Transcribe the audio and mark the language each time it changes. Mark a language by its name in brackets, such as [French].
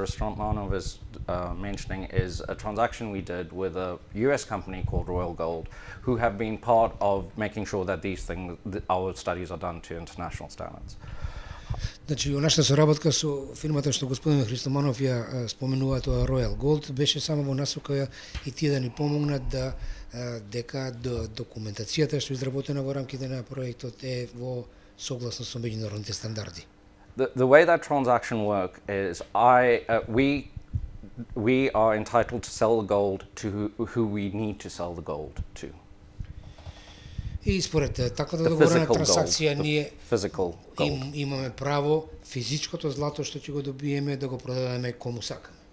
[English] Rostmanov is mentioning is a transaction we did with a US company called Royal Gold, who have been part of making sure that these things, our studies are done to international standards. [Macedonian] Значи, нашата соработка со фирмата што господин Христоманов ја споменува, тоа Royal Gold, беше само во насока и тие да ни помогнат да дека документацијата што е изработена во рамките на проектот е во согласно со меѓународните стандарди. [English] The way that transaction work is we are entitled to sell the gold to who we need to sell the gold to. [Macedonian] И според таквата договорена трансакција ние имаме право физичкото злато што ќе го добиеме да го продадеме кому сакаме.